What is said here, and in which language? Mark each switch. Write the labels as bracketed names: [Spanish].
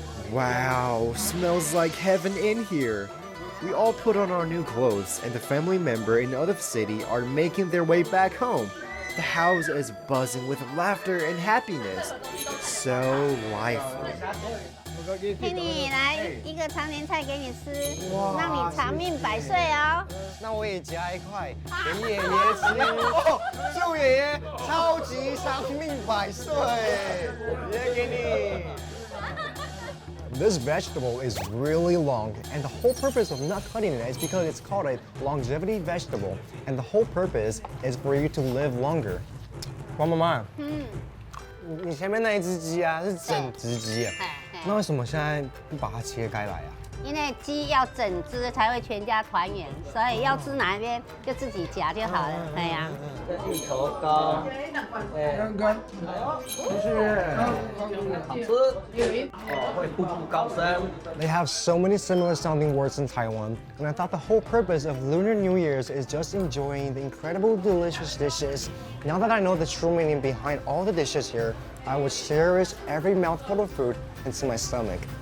[English] Wow, smells like heaven in here. We all put on our new clothes, and the family member in other city are making their way back home. The house is buzzing with laughter and happiness. So lively. [Chinese] 陪你来一个常年菜给你吃，让你长命百岁哦。那我也夹一块给爷爷吃哦，祝爷爷超级长命百岁！爷爷给你。 [English] This vegetable is really long, and the whole purpose of not cutting it is because it's called a longevity vegetable, and the whole purpose is for you to live longer. [Chinese] 王妈妈，你前面那一只鸡啊是整只鸡啊，那为什么现在不把它切开来啊？因为鸡要整只才会全家团圆，所以要吃哪一边就自己夹就好了。对呀。芋头糕，好吃，会步步高升。 [English] They have so many similar sounding words in Taiwan, and I thought the whole purpose of Lunar New Year's is just enjoying the incredible delicious dishes. Now that I know the true meaning behind all the dishes here, I will cherish every mouthful of food into my stomach.